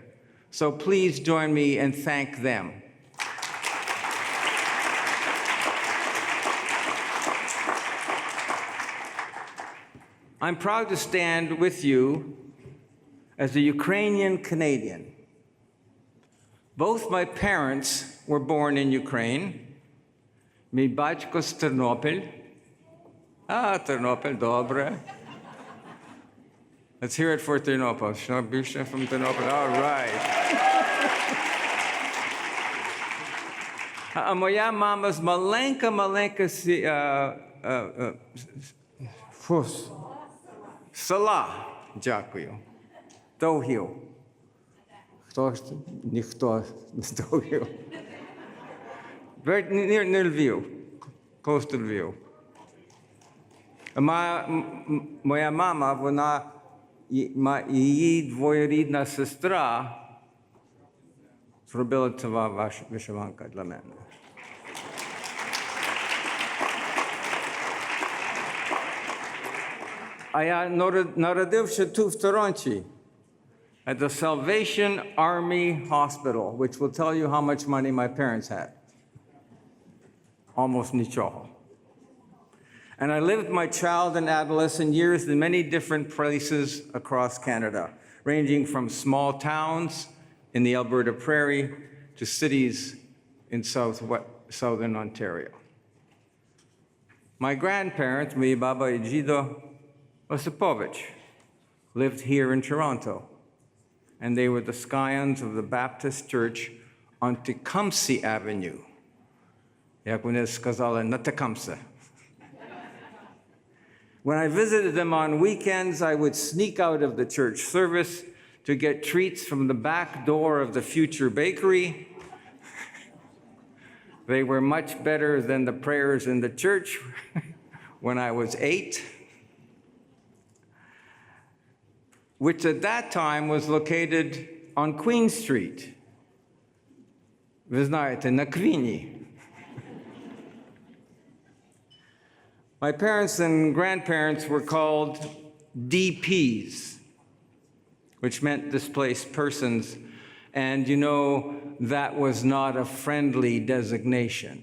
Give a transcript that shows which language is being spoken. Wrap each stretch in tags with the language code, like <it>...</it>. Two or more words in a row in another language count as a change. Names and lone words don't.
<en>So please join me and thank them. I'm proud to stand with you as a Ukrainian Canadian. Both my parents were born in Ukraine.</en> <uk>Мій батько з Тернопіль. Тернопіль, добре.</uk> <en>Let's hear it for Тернопіль.</en> <uk>Що більше from Тернопіль? All right. А моя мама з маленька села. Дякую. Довгів. Ніхто не здобув.</uk> <en>Near Lviv, close to Lviv.</en> <uk>Моя мама, її двоюрідна сестра зробила ця вишиванка для мене. А я народився тут в Торонті,</uk> <en>at the Salvation Army Hospital, which will tell you how much money my parents had. Almost nічого. And I lived my child and adolescent years in many different places across Canada, ranging from small towns in the Alberta Prairie to cities in southern Ontario. My grandparents, my baba Egidio Osipovich, lived here in Toronto, and they were the scions of the Baptist Church on Tecumseh Avenue.</en> <uk>Як вони сказали, на Текамсе.</uk> <en>When I visited them on weekends, I would sneak out of the church service to get treats from the back door of the future bakery. They were much better than the prayers in the church when I was 8, which at that time was located on Queen Street.</en> <uk>Ви знаєте, на Квіні.</uk> <en>My parents and grandparents were called DPs, which meant displaced persons. And you know, that was not a friendly designation.</en>